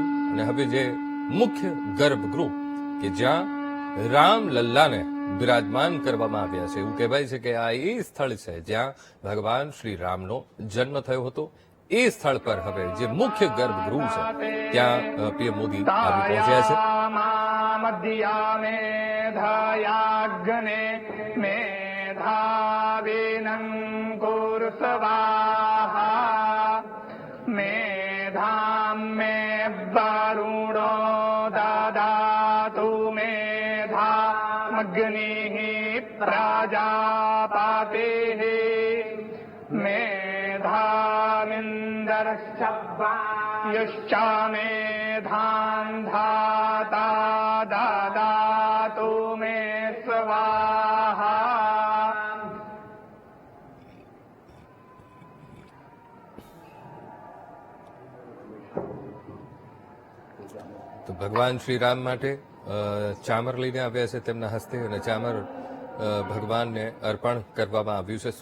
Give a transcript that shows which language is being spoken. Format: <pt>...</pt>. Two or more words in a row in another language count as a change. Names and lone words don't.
<gu>અને હવે જે મુખ્ય ગર્ભગૃહ કે જ્યાં રામ લલ્લાને બિરાજમાન કરવામાં આવ્યા છે, એવું કહેવાય છે કે આ એ સ્થળ છે જ્યાં ભગવાન શ્રી રામનો જન્મ થયો હતો. એ સ્થળ પર હવે જે મુખ્ય ગર્ભગૃહ છે ત્યાં પીએમ મોદી આવી પહોંચ્યા છે.</gu> <sa>मेधां मे वरुणो ददातु मेधामग्निः प्रजापतिः मेधामिन्द्रश्च वायुश्च मेधां धाता ददातु मे स्वाहा.</sa> <gu>તો ભગવાન શ્રી રામ માટે ચામર લઈને આવ્યા છે તેમના હસ્તે, અને ચામર ભગવાનને અર્પણ કરવામાં આવ્યું છે.</gu>